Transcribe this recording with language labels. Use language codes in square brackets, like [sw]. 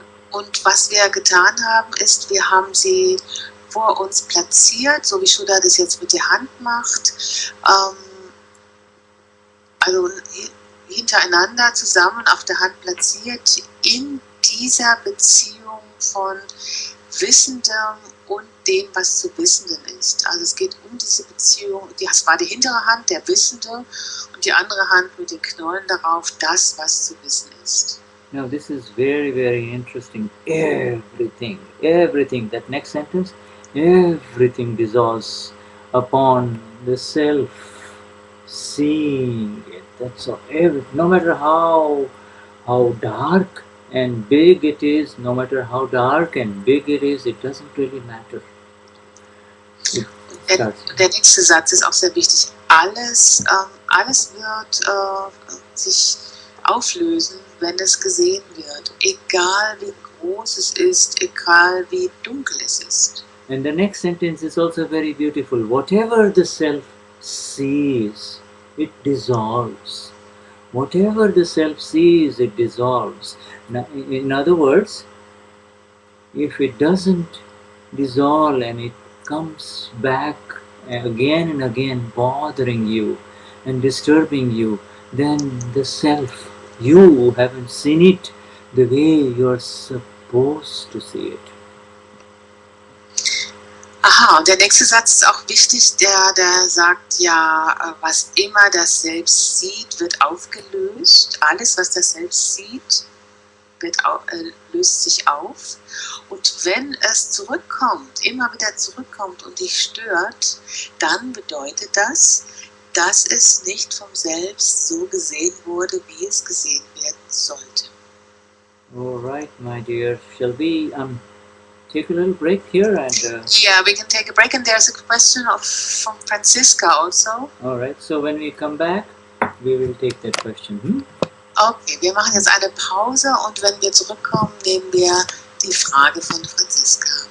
[de] Und was wir getan haben, ist, wir haben sie vor uns platziert, so wie Shuddha das jetzt mit der Hand macht, also hintereinander zusammen auf der Hand platziert, in dieser Beziehung von Wissendem und dem, was zu Wissenden ist. Also es geht um diese Beziehung, das war die hintere Hand, der Wissende, und die andere Hand mit den Knollen darauf, das, was zu wissen ist. [en] Now this is very, very interesting. Everything, that next sentence, everything dissolves upon the self seeing it. That's all. No matter how dark and big it is, no matter how dark and big it is, it doesn't really matter. [de] Der nächste Satz ist auch sehr wichtig. Alles wird sich auflösen, wenn es gesehen wird, egal wie groß es ist, egal wie dunkel es ist. [en] And the next sentence is also very beautiful. Whatever the self sees, it dissolves. Whatever the self sees, it dissolves. Now, in other words, if it doesn't dissolve and it comes back again and again, bothering you and disturbing you, then the self, you haven't seen it the way you're supposed to see it. [de] Aha, und der nächste Satz ist auch wichtig, der sagt ja, was immer das Selbst sieht, wird aufgelöst. Alles, was das Selbst sieht, löst sich auf. Und wenn es zurückkommt, immer wieder zurückkommt und dich stört, dann bedeutet das, dass es nicht vom Selbst so gesehen wurde, wie es gesehen werden sollte. [en] All right, my dear. Shall we take a little break here and? Yeah, we can take a break, and there's a question from Franscisca also. All right. So when we come back, we will take that question. [de] Okay, wir machen jetzt eine Pause und wenn wir zurückkommen, nehmen wir die Frage von Franscisca.